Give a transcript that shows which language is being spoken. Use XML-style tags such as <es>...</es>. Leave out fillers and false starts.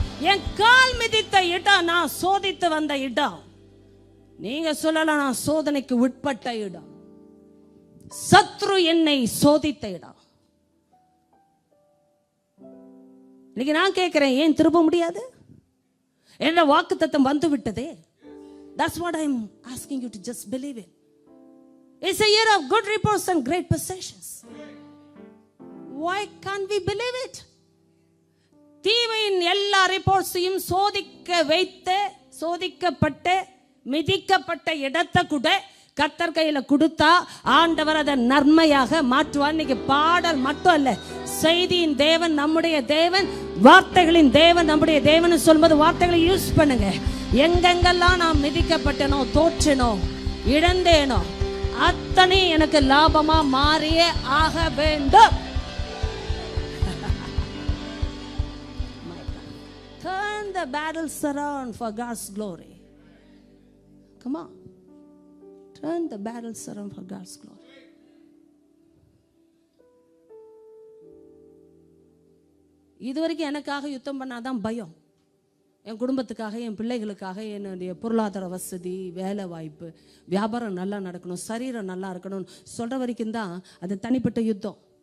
<ta>என் கால் மிதித்த இடம் நான் சோதித்து வந்த இடம். நீங்க சொல்லலாம், நான் சோதனைக்கு உட்பட்ட இடம், சத்ரு என்னை சோதித்த இடம். இன்னைக்கு நான் கேட்கிறேன், ஏன் திரும்ப முடியாது? என்ற வாக்குத்தத்தம் வந்து விட்டதே.</ta> <en>That's what I'm asking you to just believe in. It's a year of good reports and great possessions. Why can't we believe it?</en> <ta>தீமையின் எல்லா ரிப்போர்ட்ஸையும் சோதிக்க வைத்து, சோதிக்கப்பட்ட மிதிக்கப்பட்ட இடத்தை கூட கர்த்தர் கையில கொடுத்தா ஆண்டவர் அதை நன்மையாக மாற்றுவார். இன்னைக்கு பாடல் மட்டும் அல்ல, செய்தியின் தேவன் நம்முடைய தேவன், வார்த்தைகளின் தேவன் நம்முடைய தேவன் சொல்லும்போது வார்த்தைகளை யூஸ் பண்ணுங்க. எங்கெங்கெல்லாம் நான் மிதிக்கப்பட்டனோ, தோற்றனோ, இழந்தேனோ, அத்தனை எனக்கு லாபமா மாறியே ஆக வேண்டும்.</ta> <en>Turn the battles around for God's glory. Come on. Turn the battles around for God's glory.</en> <ta>இதுவரைக்கும் எனக்காக யுத்தம் பண்ணாதான் பயம். என் குடும்பத்துக்காக, என் பிள்ளைகளுக்காக, என்னுடைய பொருளாதார வசதி, வேலை வாய்ப்பு, வியாபாரம் நல்லா நடக்கணும், சரீரம் நல்லா இருக்கணும் சொல்ற வரைக்கும் தான் அது தனிப்பட்ட யுத்தம்.</ta>